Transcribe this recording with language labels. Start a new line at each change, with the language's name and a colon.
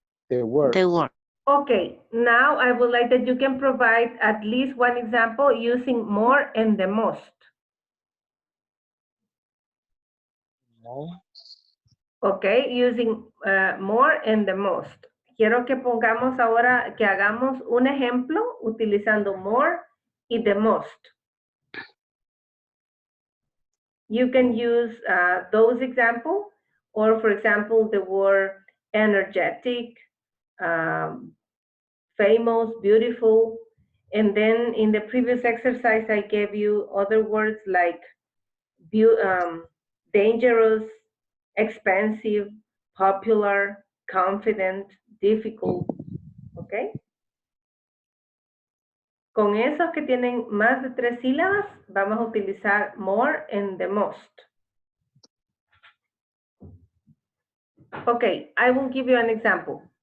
English: The worst. The worst. Okay, now I would like that you can provide at least one example using more and the most. No. Okay, using more and the most.
Spanish: Quiero que pongamos ahora, que hagamos un ejemplo utilizando more y the most.
English: You can use those examples, or for example, the word energetic, famous, beautiful. And then in the previous exercise, I gave you other words like dangerous, expensive, popular, confident, difficult, ¿ok?
Spanish: Con esos que tienen más de 3 sílabas, vamos a utilizar
English: more and the most. Okay, I will give you an example.